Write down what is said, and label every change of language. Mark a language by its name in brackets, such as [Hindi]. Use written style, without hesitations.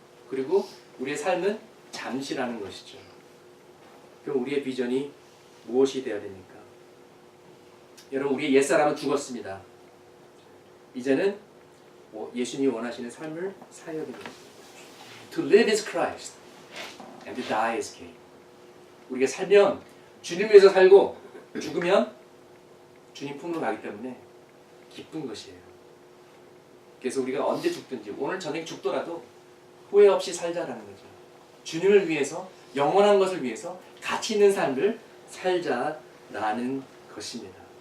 [Korean] 그리고 우리의 삶은 잠시라는 것이죠. 그럼 우리의 비전이 무엇이 되어야 됩니까? 여러분, 우리의 옛사람은 죽었습니다. 이제는 예수님이 원하시는 삶을 살아야 됩니다. [English] To live is Christ and to die is gain. [Korean] 우리가 살면 주님 위해서 살고 죽으면 주님 품으로 가기 때문에 기쁜 것이에요. 그래서 우리가 언제 죽든지 오늘 저녁에 죽더라도 후회 없이 살자라는 거죠. 주님을 위해서 영원한 것을 위해서 가치 있는 삶을 살자라는 것입니다.